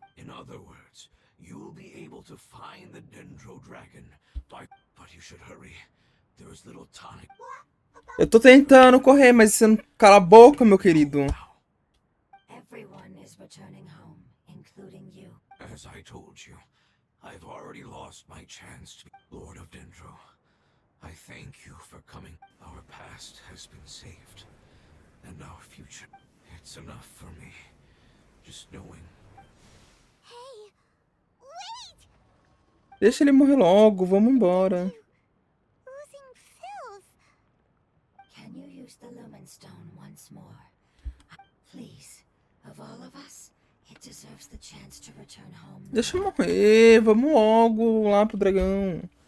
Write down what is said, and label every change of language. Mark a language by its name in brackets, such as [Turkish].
[English] in other words, you'll be able to find the Dendro Dragon but you should hurry. There is little time. [Portuguese] Eu tô tentando correr, mas você não cala a boca, meu querido. [English] Everyone is returning home, including you. As I told you, I've already lost my chance to be Lord of Dendro. I thank you for coming. Our past has been saved, and our future. It's enough for me. Just knowing. Hey! Wait! [Portuguese] Deixa ele morrer logo, vamos embora. [English] Oozing filth! Can you use the Lumen Stone once more? Please, of all of us, it deserves the chance to return home. [Portuguese] Deixa eu morrer, vamos logo lá pro dragão.